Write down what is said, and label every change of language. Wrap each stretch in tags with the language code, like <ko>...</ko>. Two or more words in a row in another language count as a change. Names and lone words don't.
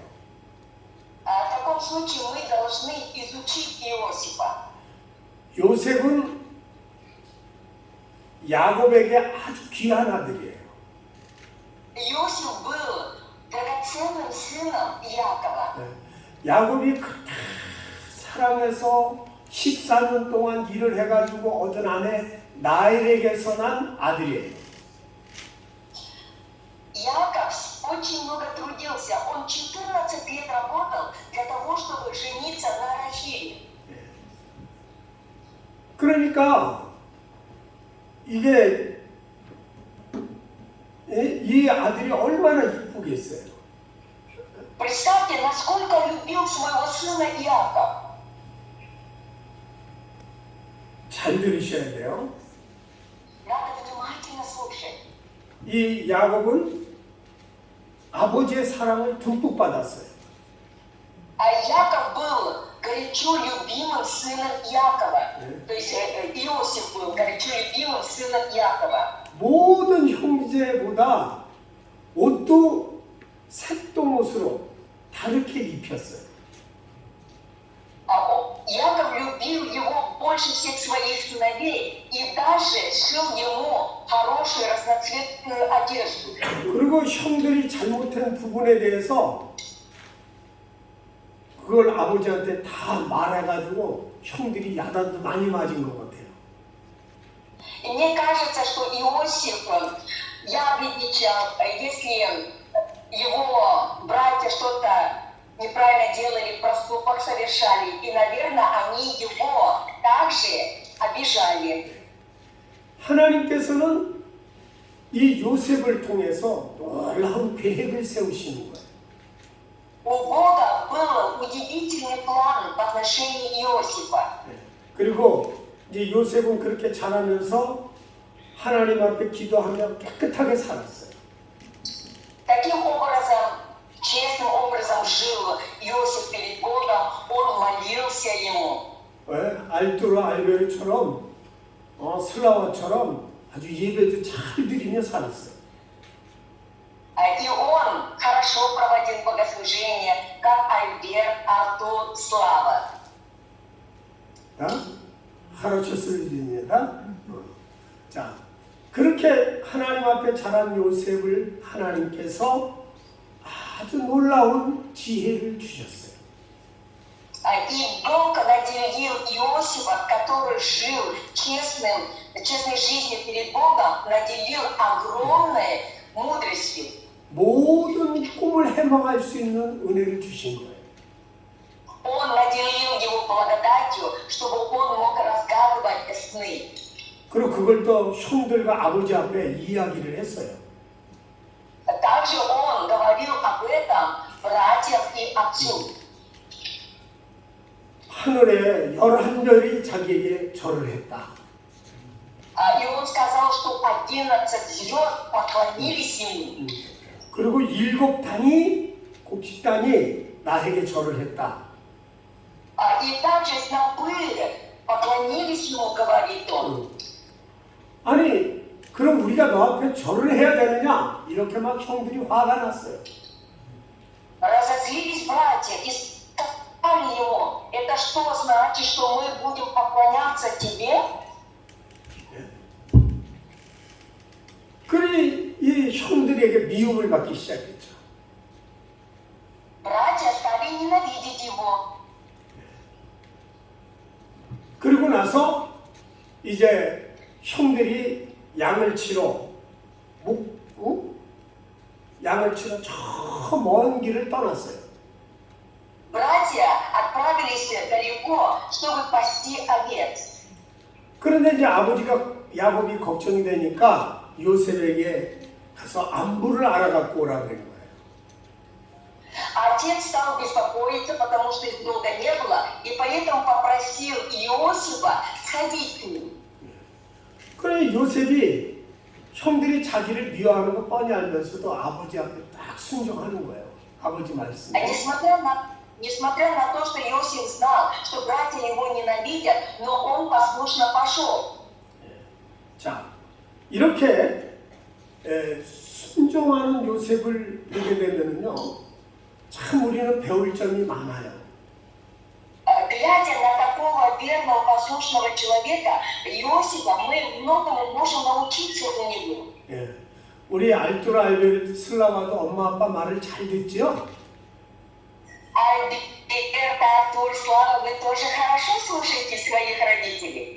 <ru>В таком случае мы должны изучить Иосифа.</ru> <ko>요셉은 야곱에게 아주 귀한 아들이에요.</ko> <ru>Иосиф был драгоценным сыном Якова.</ru> <ko>야곱이 그렇게 사랑해서 14년 동안 일을 해가지고 얻은 아내 라헬에게서 난 아들이에요.</ko> <ru>Яков очень много трудился. Он 14 лет работал для того, чтобы жениться на Рахиле.</ru> <ko>그러니까 이게 이 아들이 얼마나 이쁘겠어요.</ko> <ru>Представьте, насколько любил своего сына Иаков.</ru> <ko>잘 들으셔야 돼요.</ko> <ru>Надо внимательно слушать.</ru> <ko>이 야곱은 아버지의 사랑을 듬뿍 받았어요.</ko> <ru>А Яков был горячо любимым сыном Якова. То есть Иосиф был горячо любимым сыном Якова.</ru> <ko>모든 형제보다 옷도 색동옷으로 다르게 입혔어요.</ko> <ru>Яков любил его больше всех своих сыновей и даже сшил ему хорошую разноцветную одежду.</ru> <ko>그리고 형들이 잘못한 부분에 대해서 그걸 아버지한테 다 말해가지고 형들이 야단도 많이 맞은 것 같아요.</ko> <ru>И мне кажется, что Иосиф явничал, если его братья что-то неправильно делали, проступок совершали, и, наверное, они его также обижали.</ru> <ko>하나님께서는 이 요셉을 통해서 놀라운 계획을 세우시는 거예요.</ko> <ru>У Бога был удивительный план в отношении Иосифа.</ru> <ko>그리고 이제 요셉은 그렇게 자라면서 하나님 앞에 기도하며 깨끗하게 살았어요.</ko> <ru>Таким образом, честным образом жил Иосиф перед Богом, он молился ему.</ru> <ko>알뚜로 알베르처럼 슬라와처럼 아주 예배도 잘 드리며 살았어요.</ko> <ru>И он хорошо проводил богослужение, как Альберт, Артур, Слава.</ru> <ko>хорошо 쓰여집니다. 자, 그렇게 하나님 앞에 자란 요셉을 하나님께서 아주 놀라운 지혜를 주셨어요.</ko> <ru>И Бог наделил Иосифа, который жил честной жизнью перед Богом, наделил огромной мудростью.</ru> <ko>모든 꿈을 해몽할 수 있는 은혜를 주신 거예요.</ko> <ru>Он наделил его благодатью, чтобы он мог разгадывать сны.</ru> <ko>그리고 그걸 또 형들과 아버지 앞에 이야기를 했어요.</ko> <ru>Также он говорил об этом братьям и отцу.</ru> <ko>하늘에 11별이 자기에게 절을 했다.</ko> <ru>И он сказал, что 11 звезд поклонились ему.</ru> <ko>그리고 7단이 곡식단이 나에게 절을 했다.</ko> <ru>И также снопы поклонились ему, говорит он.</ru> <ko>아니, 그럼 우리가 너 앞에 절을 해야 되느냐? 이렇게 막 형들이 화가 났어요.</ko> <ru>Разозлились братья и сказали ему, это что значит, что мы будем поклоняться тебе?</ru> <ko>그래, 이 형들에게 미움을 받기 시작했죠.</ko> <ru>Братья стали ненавидеть его.</ru> <ko>그리고 나서 이제 형들이 양을 치러 양을 치러 저 먼 길을 떠났어요.</ko> <ru>Братья отправились далеко, чтобы пасти овец.</ru> <ko>그런데 이제 야곱이 걱정이 되니까 요셉에게 가서 안부를 알아갖고 오라 그런 거예요.</ko> <ru>Отец стал беспокоиться, потому что их долго не было, и поэтому попросил Иосифа сходить к ним.</ru> <ko>그래 요셉이 형들이 자기를 미워하는 거 뻔히 알면서도 아버지 앞에 딱 순종하는 거예요. 아버지 말씀에.</ko> <ru>Несмотря на то, что Иосиф знал, что братья его ненавидят, но он послушно пошел.</ru> <ko>자, 이렇게 순종하는 요셉을 보게 되면요, 참 우리는 배울 점이 많아요.</ko> <ru>Глядя на такого верного, послушного человека, Иосифа, мы многому можем научиться у него.</ru> <ko>예, 우리 알토라 알베르트 슬라와도 엄마 아빠 말을 잘 듣죠?</ko> <ru>Альберт, Артур, Слава, вы тоже хорошо слушаете своих родителей?</ru>